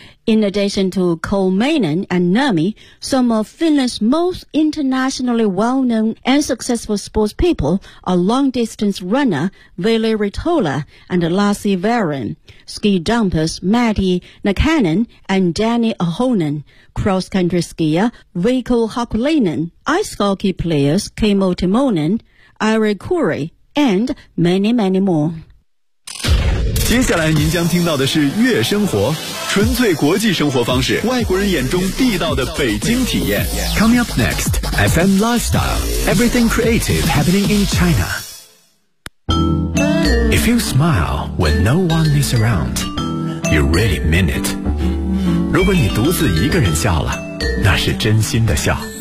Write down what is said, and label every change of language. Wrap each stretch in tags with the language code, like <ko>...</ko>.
<en>In addition to Kolmanen and Nurmi, some of Finland's most internationally well-known and successful sports people are long-distance runner Ville Ritola and Lasse Väyrynen, ski jumpers Matti Nakanen and Danny Ahonen, cross-country skier Veikko Hakulinen, ice hockey players Kimmo Timonen, Ari Kurri, and many, many more.</en> <zh>接下来您将听到的是悦生活，纯粹国际生活方式，外国人眼中地道的北京体验。</zh> <en>Coming up next, FM Lifestyle, everything creative happening in China. If you smile when no one is around, you really mean it.</en> <zh>如果你独自一个人笑了，那是真心的笑。</zh>